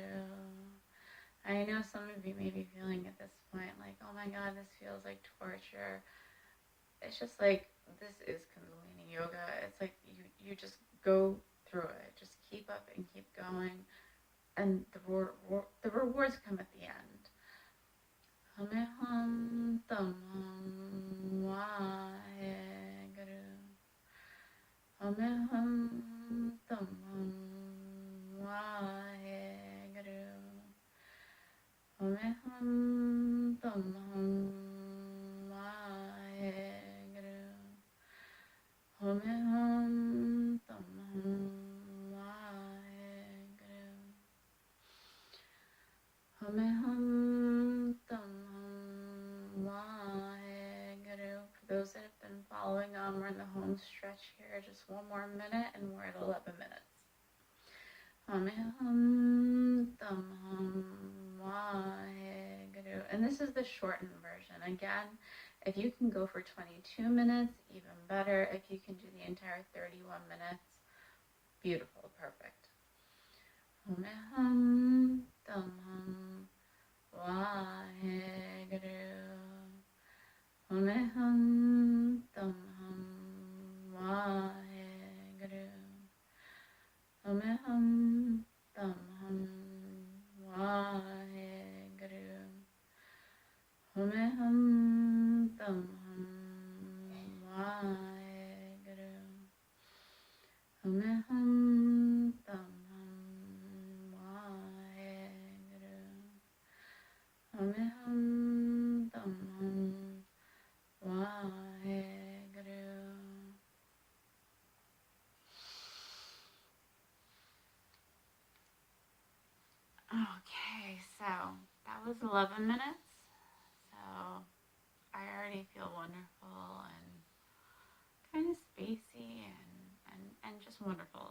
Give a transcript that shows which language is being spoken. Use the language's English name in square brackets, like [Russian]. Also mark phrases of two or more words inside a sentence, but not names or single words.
[English] I know some of you may be feeling at this point like, oh my god, this feels like torture. It's just like, this is Kundalini Yoga. It's like you just go through it. Just keep up and keep going. And the rewards come at the end. [Sanskrit] Hum tam hum Vaheguru. Hum tam hum Vaheguru. Hum tam hum Vaheguru. Hum tam hum Vaheguru. Hum tam hum Vaheguru. [English] For those that have been following on, we're in the home stretch here. Just one more minute and we're at 11 minutes. [Sanskrit] Hum tam hum Vaheguru. [English] And this is the shortened version. Again, if you can go for 22 minutes, even better. If you can do the entire 31 minutes, beautiful, perfect. [Sanskrit] Hum tam hum Vaheguru. Hum tam hum Vaheguru. Hum tam hum Vaheguru. Hum tam hum Vaheguru. Hum tam hum Vaheguru. Hum tam hum Vaheguru. [English] Okay, so that was 11 minutes. So I already feel wonderful and kind of spacey and just wonderful.